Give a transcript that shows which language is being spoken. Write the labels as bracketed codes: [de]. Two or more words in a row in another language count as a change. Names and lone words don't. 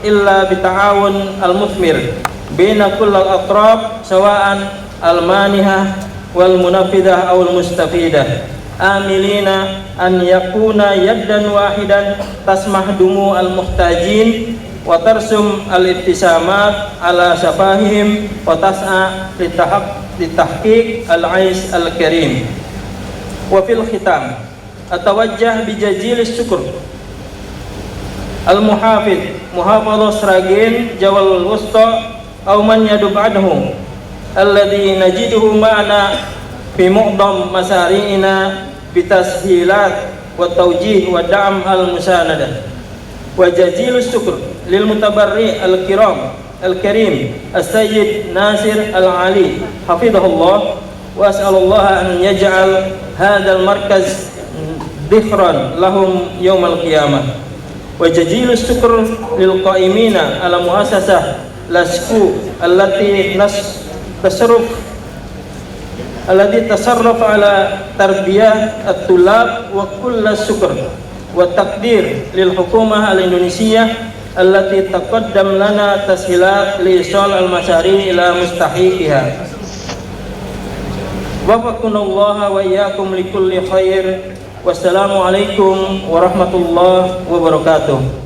[ar] إلا بالتعاون المثمر بين كل الأطراف سواء المانحة والمنفذة أو المستفيدة آملين أن يكون يدا واحدة تمسح دموع المحتاجين وترسم الابتسامات على صفحاتهم وتسعى لتحقيق العيش الكريم. وفي الختام أتوجه بجزيل الشكر لمحافظ محافظة Sragen جاوا الوسطى أو من ينوب عنه الذي نجده معنا في معظم مشاريعنا بتسهيلات وتوجيه وداعم المساندة وجزيل الشكر للمتبرع الكرام الكريم السيد ناصر العلي حفظه الله وأسأل الله أن يجعل هذا المركز ذخرا لهم يوم القيامة وجزيل الشكر للقائمين على مؤسسة lasku التي تشرف على تربية الطلاب وكل الشكر والتقدير للحكومة الإندونيسية التي تقدم لنا تسهيلات لإيصال المشاريع إلى مستحقيها. وفقنا الله وإياكم لكل خير. والسلام عليكم ورحمة الله وبركاته.